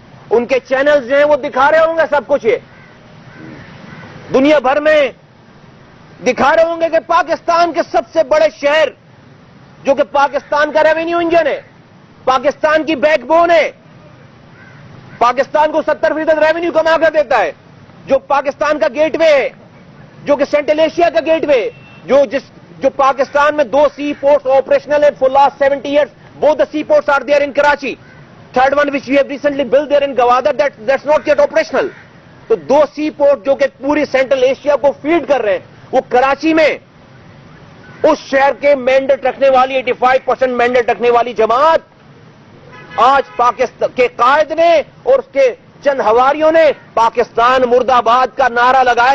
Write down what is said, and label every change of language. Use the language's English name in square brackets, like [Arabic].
[Urdu] ان کے چینلز جو ہیں وہ دکھا رہے ہوں گے سب کچھ, یہ دنیا بھر میں دکھا رہے ہوں گے کہ پاکستان کے سب سے بڑے شہر, جو کہ پاکستان کا ریونیو انجن ہے, پاکستان کی بیک بون ہے, پاکستان کو 70% ریونیو کما کر دیتا ہے, جو پاکستان کا گیٹ وے ہے, جو کہ سینٹرل ایشیا کا گیٹ وے, جو پاکستان میں 2 سی پورٹس آپریشنل ہیں [English] For last 70 years. Both the seaports are there in Karachi. Third one which we have recently built there in Gwadar, that's not yet operational. [Urdu] تو 2 سی پورٹ جو کہ پوری central Asia کو feed کر رہے ہیں, وہ کراچی میں اس شہر کے مینڈیٹ رکھنے والی 85% مینڈیٹ رکھنے والی جماعت آج پاکستان کے قائد نے اور اس کے چند حواریوں نے پاکستان مرد آباد کا نعرہ لگایا.